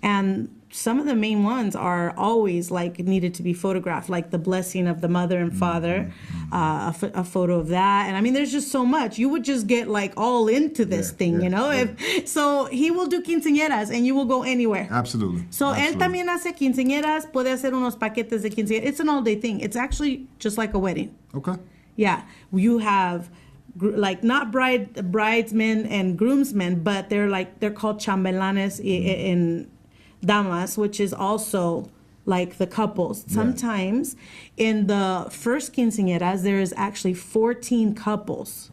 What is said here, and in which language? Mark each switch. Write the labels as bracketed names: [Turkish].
[English] And some of the main ones are always needed to be photographed, like the blessing of the mother and father, a photo of that. And there's just so much. You would just get all into this thing, So he will do quinceañeras and you will go anywhere. Absolutely. [Spanish] So él también hace quinceañeras, puede hacer unos paquetes de quinceañeras. [English] It's an all-day thing. It's actually just like a wedding. Okay. Yeah, you have like not bridesmen and groomsmen, but they're called chambelanes in damas, which is also like the couples. Yeah. Sometimes in the first quinceañeras, there is actually 14 couples.